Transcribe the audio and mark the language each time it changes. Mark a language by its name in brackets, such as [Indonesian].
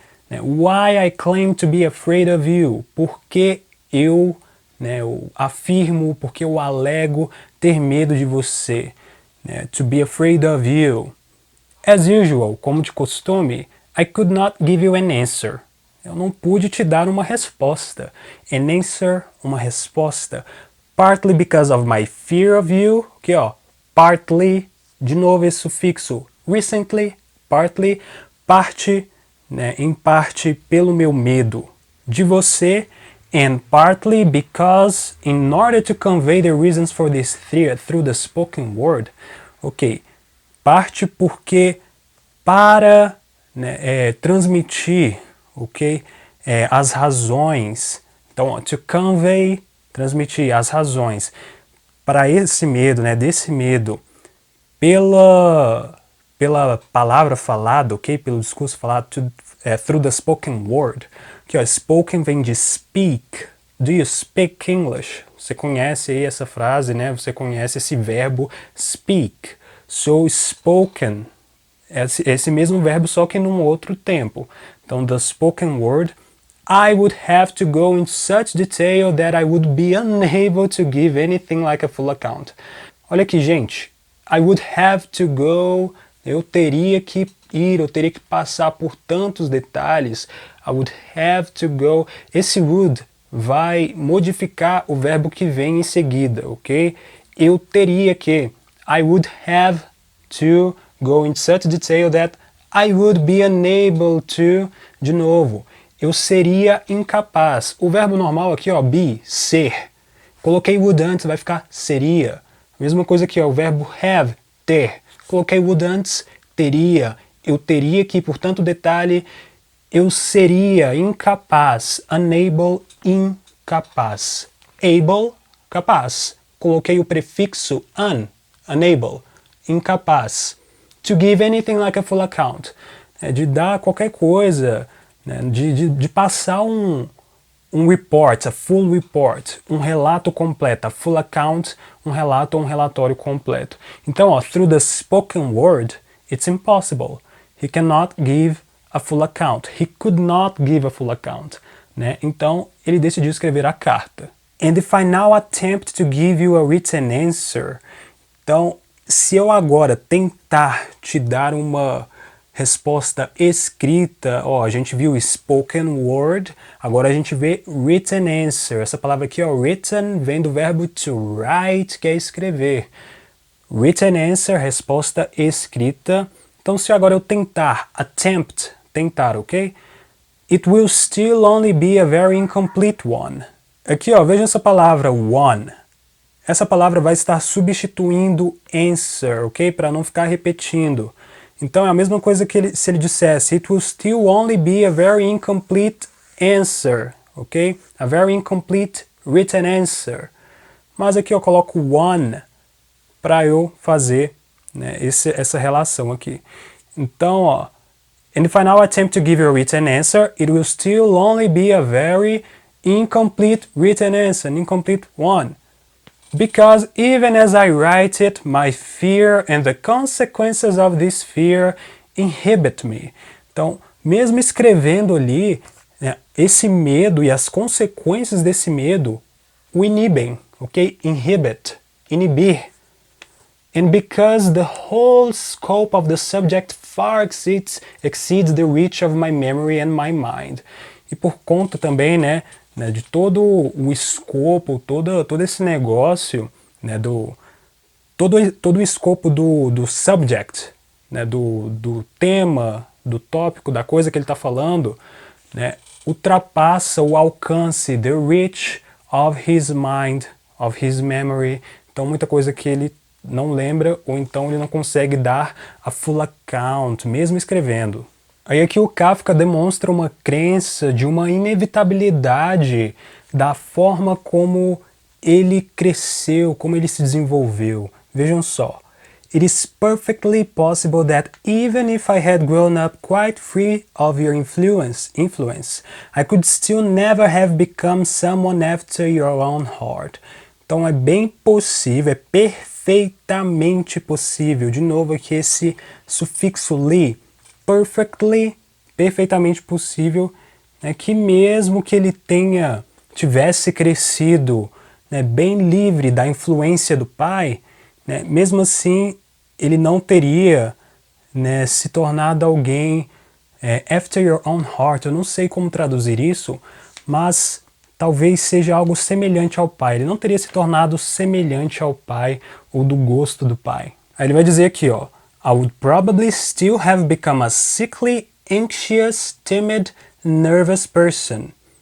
[English] Why I claim to be afraid of you. [Portuguese] Porque eu afirmo, porque eu alego ter medo de você. [English] To be afraid of you. As usual, [Portuguese] como de costume, [English] I could not give you an answer. [Portuguese] Eu não pude te dar uma resposta. [English] An answer, [Portuguese] uma resposta. [English] Partly because of my fear of you. [Portuguese] Aqui, ó. Partly, de novo esse sufixo. [English] Recently, partly. [Portuguese] Parte, em parte, pelo meu medo de você. [English] And partly because, in order to convey the reasons for this fear through the spoken word. [Portuguese] Ok. Parte porque para transmitir, ok? As razões. Então, [English] to convey, [Portuguese] transmitir as razões para esse medo, desse medo, pela palavra falada, ok? Pelo discurso falado, [English] through the spoken word. [Portuguese] Aqui, ó, spoken vem de speak. [English] Do you speak English? [Portuguese] Você conhece aí essa frase, Você conhece esse verbo speak. So, spoken. Esse mesmo verbo, só que num outro tempo. [English] Então, the spoken word, I would have to go in such detail that I would be unable to give anything like a full account. [Portuguese] Olha aqui, gente. [English] I would have to go, [Portuguese] eu teria que ir, eu teria que passar por tantos detalhes. [English] I would have to go. [Portuguese] Esse would vai modificar o verbo que vem em seguida, ok? Eu teria que. [English] I would have to go in such detail that I would be unable to. [Portuguese] De novo, eu seria incapaz. O verbo normal aqui, ó, be, ser. Coloquei would antes, vai ficar seria. Mesma coisa aqui, ó, o verbo have, ter. Coloquei would antes, teria. Eu teria que, por tanto detalhe, eu seria incapaz. Unable, incapaz. Able, capaz. Coloquei o prefixo unable, incapaz. [English] To give anything like a full account. [Portuguese] De dar qualquer coisa, de passar um report, [English] a full report, [Portuguese] um relato completo, [English] a full account, [Portuguese] um relato ou um relatório completo. Então, ó, [English] through the spoken word, it's impossible. He cannot give a full account. He could not give a full account. [Portuguese] Né? Então, ele decidiu escrever a carta. [English] And if I now attempt to give you a written answer, [Portuguese] então, se eu agora tentar te dar uma resposta escrita, ó, a gente viu spoken word, agora a gente vê written answer. Essa palavra aqui, ó, written, vem do verbo to write, que é escrever. Written answer, resposta escrita. Então, se agora eu tentar, attempt, tentar, ok? [English] It will still only be a very incomplete one. [Portuguese] Aqui, ó, veja essa palavra, one. Essa palavra vai estar substituindo answer, ok? Para não ficar repetindo. Então é a mesma coisa que se ele dissesse [English] It will still only be a very incomplete answer, [Portuguese] ok? [English] A very incomplete written answer. [Portuguese] Mas aqui eu coloco one para eu fazer, né, essa relação aqui. Então, ó, [English] and if I now attempt to give you a written answer, it will still only be a very incomplete written answer, an incomplete one. Because even as I write it, my fear and the consequences of this fear inhibit me. [Portuguese] Então, mesmo escrevendo ali, né, esse medo e as consequências desse medo o inibem, ok? Inhibit, inibir. [English] And because the whole scope of the subject far exceeds the reach of my memory and my mind. [Portuguese] E por conta também, né, de todo o escopo, todo esse negócio, né, todo o escopo do subject, né, do tema, do tópico, da coisa que ele está falando, né, ultrapassa o alcance, [English] the reach of his mind, of his memory. [Portuguese] Então muita coisa que ele não lembra ou então ele não consegue dar [English] a full account, [Portuguese] mesmo escrevendo. Aí aqui o Kafka demonstra uma crença de uma inevitabilidade da forma como ele cresceu, como ele se desenvolveu. Vejam só. [English] It is perfectly possible that even if I had grown up quite free of your influence, I could still never have become someone after your own heart. [Portuguese] Então é bem possível, é perfeitamente possível. De novo aqui esse sufixo li. Perfectly, perfeitamente possível, né, que mesmo que ele tivesse crescido, né, bem livre da influência do pai, né, mesmo assim ele não teria, né, se tornado alguém [English] after your own heart. [Portuguese] Eu não sei como traduzir isso, mas talvez seja algo semelhante ao pai. Ele não teria se tornado semelhante ao pai ou do gosto do pai. Aí ele vai dizer aqui, ó, [English] I would probably still have become a sickly, anxious, timid, nervous person.